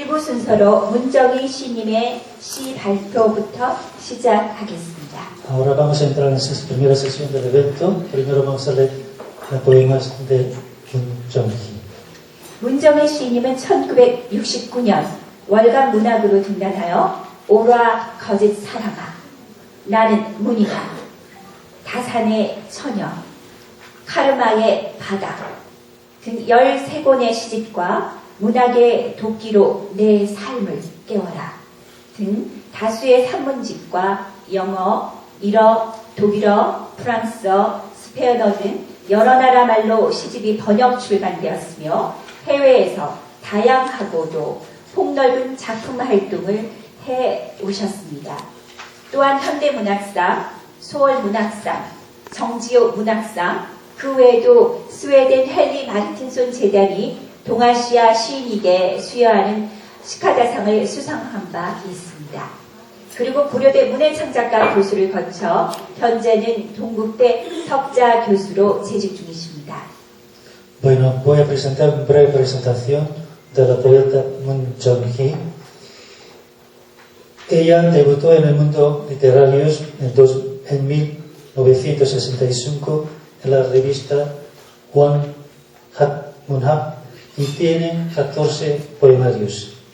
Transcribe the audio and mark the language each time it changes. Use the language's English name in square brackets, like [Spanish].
[Korean] 순서로 문정희 시님의 시 발표부터 시작하겠습니다. [Spanish] Ahora vamos a entrar en esta primera sesión del evento. Primero vamos a leer poemas de 문정희. [Korean] 문정희 시인님은 1969년 월간 문학으로 등단하여 오라 거짓 사람아, 나는 문이다, 다산의 처녀, 카르마의 바다 등 13권의 시집과 문학의 도끼로 내 삶을 깨워라 등 다수의 산문집과 영어, 일어, 독일어, 프랑스어, 스페인어 등 여러 나라 말로 시집이 번역 출간되었으며 해외에서 다양하고도 폭넓은 작품 활동을 해오셨습니다. 또한 현대문학상, 소월문학상, 정지호 문학상, 그 외에도 스웨덴 헨리 마르틴손 재단이 동아시아 시인에게 수여하는 시카다상을 수상한 바 있습니다. 그리고 고려대 문해창작과 교수를 거쳐 현재는 동국대 석자 교수로 재직 중이십니다. [Spanish] Bueno, voy a presentar una breve presentación de la poeta 문정희. Ella debutó en el mundo literario en 1965 en la revista One Hat Munhab y tiene 14 poemarios.